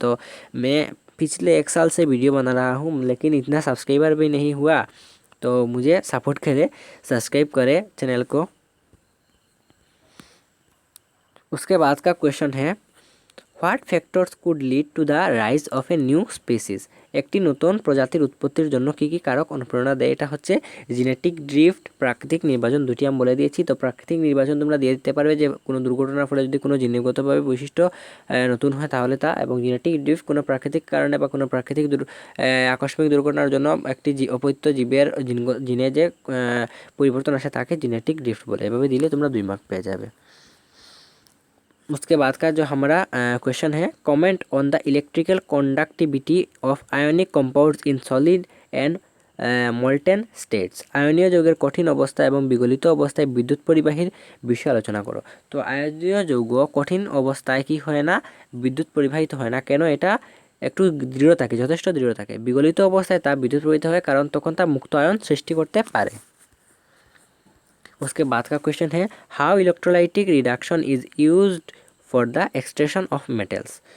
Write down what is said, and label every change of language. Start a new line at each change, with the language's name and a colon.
Hindi: तो मैं पिछले 1 साल से वीडियो बना रहा हूँ लेकिन इतना सब्सक्राइबर भी नहीं हुआ, तो मुझे सपोर्ट करे, सब्सक्राइब करे चैनल को। उसके बाद का क्वेश्चन है
English: What factors could lead to the rise of a new species.
Bangla: একটি নতুন প্রজাতির উৎপত্তির জন্য কী কী কারক অনুপ্রেরণা দেয়। এটা হচ্ছে জেনেটিক ড্রিফট, প্রাকৃতিক নির্বাচন, দুটি আমি বলে দিয়েছি। তো প্রাকৃতিক নির্বাচন তোমরা দিয়ে দিতে পারবে যে কোনো দুর্ঘটনার ফলে যদি কোনো জিনগতভাবে বৈশিষ্ট্য নতুন হয় তাহলে তা, এবং জেনেটিক ড্রিফট কোনো প্রাকৃতিক কারণে বা কোনো প্রাকৃতিক আকস্মিক দুর্ঘটনার জন্য একটি অপত্য জীবের জিনে যে পরিবর্তন আসে তাকে জেনেটিক ড্রিফট বলে। এভাবে দিলে তোমরা 2 মার্ক পেয়ে যাবে।
Hindi: उसके बाद का जो हमारा क्वेश्चन है
English: Comment on the electrical conductivity of ionic compounds in solid and molten states.
Bangla: আয়নীয় যৌগের কঠিন অবস্থা এবং বিগলিত অবস্থায় বিদ্যুৎ পরিবাহীর বিষয়ে আলোচনা করো। তো আয়নীয় যৌগ কঠিন অবস্থায় কি হয় না, বিদ্যুৎ পরিবাহিত হয় না। কেন? এটা একটু দৃঢ় থাকে, যথেষ্ট দৃঢ় থাকে। বিগলিত অবস্থায় তা বিদ্যুৎ প্রবাহিত হয় কারণ তখন তা মুক্ত আয়ন সৃষ্টি করতে পারে।
Hindi: उसके बाद का क्वेश्चन है
English: How electrolytic reduction is used for the extraction of metals.